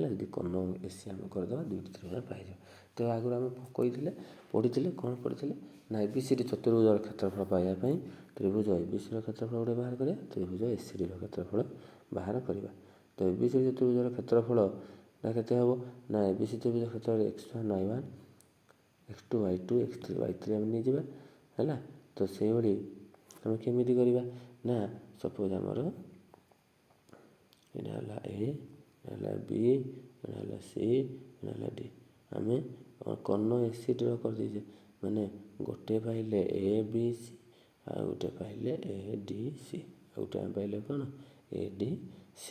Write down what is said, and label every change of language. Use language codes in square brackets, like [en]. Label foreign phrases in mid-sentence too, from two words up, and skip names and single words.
[or] ଯଦି କର୍ଣ୍ଣ ଏସି ଆମେ କରିଦେବା ଦୁଇଟି ତ୍ରିଭୁଜ ପାଇଯିବା। ତ ଆଗରୁ ଆମେ ପଢ଼ିଥିଲେ କ'ଣ ପଢ଼ିଥିଲେ ନା ଏବିସିଡ଼ି ଚତୁର୍ଭୁଜର କ୍ଷେତ୍ରଫଳ ପାଇବା ପାଇଁ ତ୍ରିଭୁଜ ଏବିସିର କ୍ଷେତ୍ରଫଳ ଗୋଟେ ବାହାର କରିବା ତ୍ରିଭୁଜ ଏସିଡ଼ିର କ୍ଷେତ୍ରଫଳ ବାହାର କରିବା। ତ ଏବିସିଡ଼ି ଚତୁର୍ଭୁଜର କ୍ଷେତ୍ରଫଳଟା କେତେ ହେବ ନା ଏବିସି ତ୍ରିଭୁଜ କ୍ଷେତ୍ରରେ x1 y1 x2 y2 x3 y3 ଆମେ ନେଇଯିବା ହେଲା। ତ ସେଇଭଳି ଆମେ କେମିତି କରିବା ନା ସପୋଜ ଆମର ଏଇଟା ହେଲା ଏ ଏଇଟା ହେଲା ବି ଏଇଟା ହେଲା ସି ଏଇଟା ହେଲା ଡି ଆମେ କର୍ଣ୍ଣ ଏସିଡ଼ିର କରିଦେଇଛେ ମାନେ ଗୋଟେ ପାଇଲେ ଏ ବି ସି ଆଉ ଗୋଟେ ପାଇଲେ ଏ ଡି ସି ଆଉ ଗୋଟେ ଆମେ ପାଇଲେ କ'ଣ ଏ ଡି ସି।